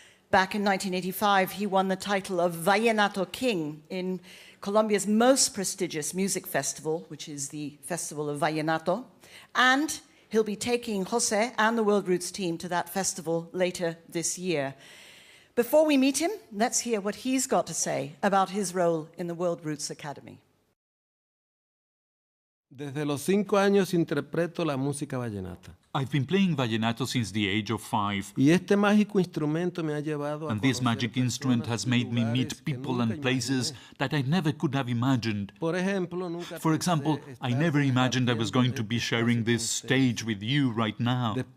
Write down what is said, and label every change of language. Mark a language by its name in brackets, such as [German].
[English] Back in 1985, he won the title of Vallenato King in Colombia's most prestigious music festival, which is the Festival of Vallenato. And he'll be taking Jose and the World Roots team to that festival later this year. Before we meet him, let's hear what he's got to say about his role in the World Roots Academy. [Spanish] Desde los 5 años interpreto la música vallenata. [English] I've been playing vallenato since the age of 5. [Spanish] Y este mágico instrumento me ha llevado a [English] And this magic instrument has made me meet people and places that I never could have imagined. For example, I never imagined I was going to be sharing this stage with you right now.